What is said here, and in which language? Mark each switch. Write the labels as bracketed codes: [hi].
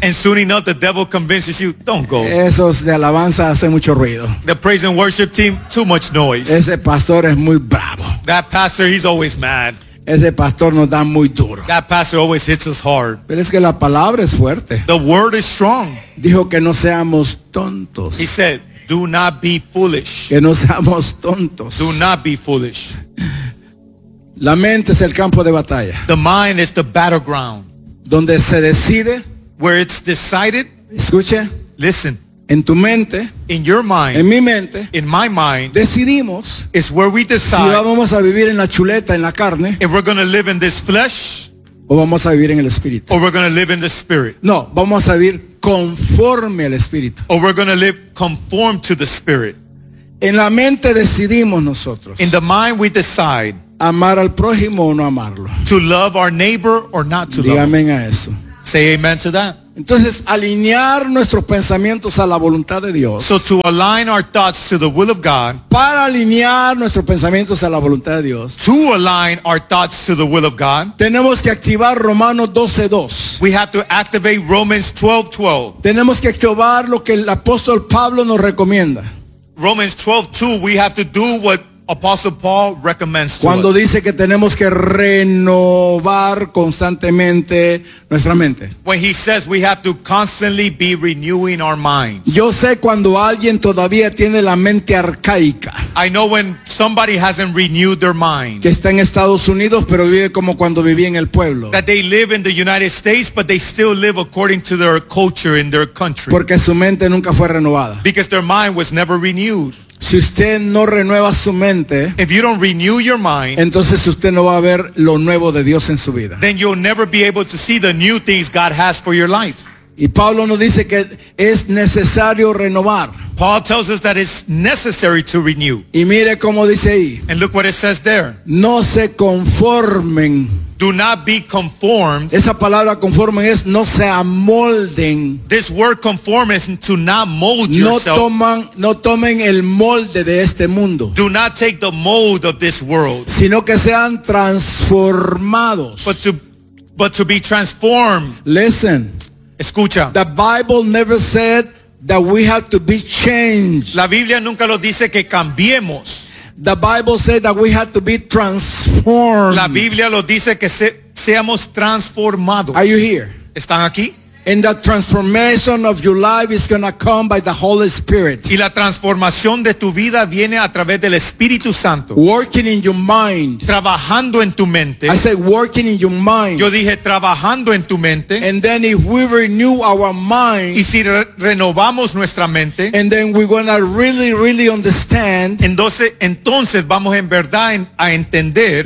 [en] And soon enough the devil convinces you, don't go. [es] Eso es de alabanza, hace mucho ruido. [en] The praise and worship team, too much noise. [es] Ese pastor es muy bravo. [en] That pastor, he's always mad. [es] Ese pastor nos da muy duro. [en] That pastor always hits us hard. [es] Pero es que la palabra es fuerte. [en] The word is strong. [es] Dijo que no seamos tontos. [en] He said, do not be foolish. [es] Que no seamos tontos. [en] Do not be foolish. [es] La mente es el campo de batalla. [en] The mind is the battleground. [es] Donde se decide. [en] Where it's decided. [es] Escuche. [en] Listen. [es] En tu mente. [en] In your mind. [es] En mi mente. [en] In my mind. [es] Decidimos. [en] Is where we decide. [es] Si vamos a vivir en la chuleta, en la carne. [en] If we're going to live in this flesh. [es] O vamos a vivir en el espíritu. [en] Or we're going to live in the spirit. [es] No, vamos a vivir conforme al espíritu. [en] Or we're going to live conform to the spirit. [es] En la mente decidimos nosotros. [en] In the mind we decide. [es] Amar al prójimo o no amarlo. [en] To love our neighbor or not to love. [es] Dígame a eso. [en] Say amen to that. [es] Entonces, alinear nuestros pensamientos a la voluntad de Dios. [en] So to align our thoughts to the will of God. [es] Para alinear nuestros pensamientos a la voluntad de Dios. [en] To align our thoughts to the will of God. [es] Tenemos que activar Romanos 12:2. [en] We have to activate Romans 12:12. [es] Tenemos que activar lo que el apóstol Pablo nos recomienda. [en] Romans 12:2, we have to do what Apostle Paul recommends to [es] cuando [en] us. [es] Dice que tenemos que renovar constantemente nuestra mente. [en] When he says we have to constantly be renewing our minds. [es] Yo sé cuando alguien todavía tiene la mente arcaica. [en] I know when somebody hasn't renewed their mind. [es] Que está en Estados Unidos pero vive como cuando vivía en el pueblo. [en] That they live in the United States but they still live according to their culture in their country. [es] Porque su mente nunca fue renovada. [en] Because their mind was never renewed. [es] Si usted no renueva su mente, [en] if you don't renew your mind, [es] entonces usted no va a ver lo nuevo de Dios en su vida. [en] Then you'll never be able to see the new things God has for your life. [es] Y Pablo nos dice que es necesario renovar. [en] Paul tells us that it's necessary to renew. [es] Y mire cómo dice ahí. [en] And look what it says there. [es] No se conformen. [en] Do not be conformed. [es] Esa palabra conforme es no se amolden. [en] This word conform is to not mold yourself. [es] No tomen el molde de este mundo. [en] Do not take the mold of this world. [es] Sino que sean transformados. [en] But to be transformed. Listen. [es] Escucha. [en] The Bible never said that we have to be changed. [es] La Biblia nunca lo dice que cambiemos. [en] The Bible said that we have to be transformed. [es] La Biblia lo dice que seamos transformados. [en] Are you here? [es] ¿Están aquí? [en] And the transformation of your life is going to come by the Holy Spirit. [es] Y la transformación de tu vida viene a través del Espíritu Santo. [en] Working in your mind. [es] Trabajando en tu mente. [en] I said working in your mind. [es] Yo dije trabajando en tu mente. [en] And then if we renew our mind. [es] Y si renovamos nuestra mente. [en] And then we're going to really, really understand. [es] Entonces vamos en verdad a entender.